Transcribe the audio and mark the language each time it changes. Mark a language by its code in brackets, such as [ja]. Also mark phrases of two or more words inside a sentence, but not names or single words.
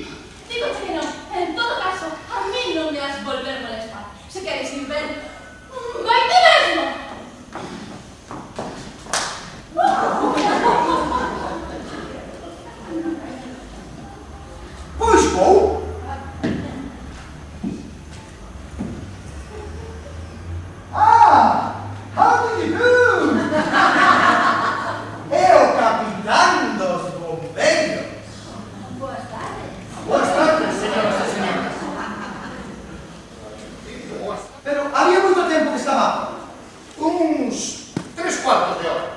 [gl] Digo que non. En todo caso, a mí non me has volver molestar. Se queres ir ver, vai ti mesmo. Pois vou. [en] Ah, how do you do? [gl] É o capitán dos bombeiros. Boas tardes. Boas tardes, señoras e señores. Pero había moito tempo que estaba Uns 3/4 de hora.